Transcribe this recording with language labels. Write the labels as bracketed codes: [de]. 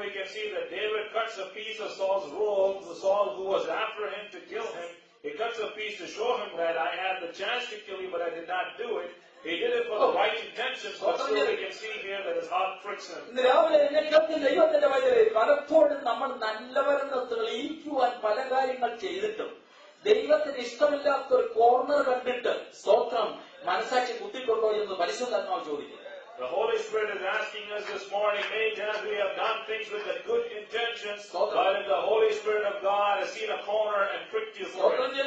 [en] see that David cuts a piece of Saul's robe, the Saul who was after him to kill him. He cuts a piece to show him that I had the chance to kill you, but I did not do it. He did it for the right intentions, but still we can see here that his heart tricks him. [ml] ഇന്ന് രാവിലെ എന്നെ കേൾക്കുന്ന ദൈവത്തിന്റെ വചനം, പലപ്പോഴും നമ്മൾ നല്ലവരെന്ന് തെളിയിക്കുവാൻ പല കാര്യങ്ങൾ ചെയ്തിട്ടും ദൈവത്തിന് ഇഷ്ടമില്ലാത്ത ഒരു കോർണർ കണ്ടിട്ട് സ്തോത്രം മനസ്സാക്ഷി കുത്തിക്കൊണ്ടോ എന്ന് പരിശുദ്ധാത്മാവ് ചോദിക്കുന്നു. [en] The Holy Spirit is asking us this morning, many times we have done things with the good intentions, but if the Holy Spirit of God has seen a corner and tricked you for it.